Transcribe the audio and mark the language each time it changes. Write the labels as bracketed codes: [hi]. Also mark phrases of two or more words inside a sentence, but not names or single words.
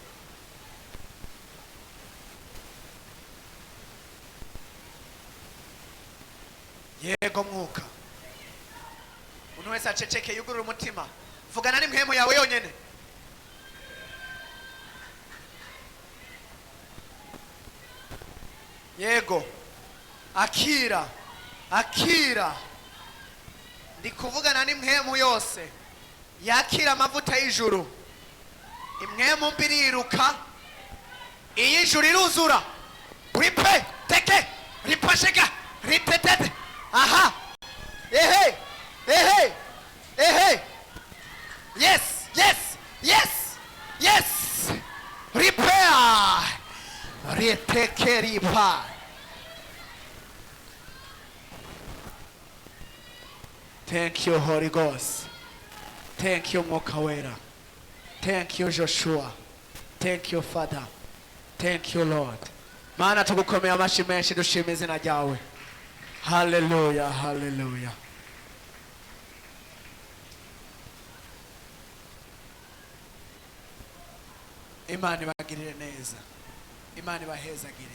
[rw] yego mwuka umuntu wese aceceke yugurura umutima vugana n'impwemu yawe yonyene yego akira akira. Ndi kuvugana n'impwemu yose yakira amavuta y'ijuru. Impwemu mbi iriruka, iy'ijuru iruzura. Ripe teke ripashega ritetete. Aha, ehe ehe ehe. [en] Yes yes yes yes. Repair riteke ripa. Thank you, Holy Ghost. Thank you, [rw] Mwuka Wera. [en] Thank you, Joshua. Thank you, Father. Thank you, Lord. [rw] Mana tugukomeye amashi menshi dushima izina ryawe. [en] Hallelujah, hallelujah. [rw] Imana ibagirire neza. Imana ibahezagire.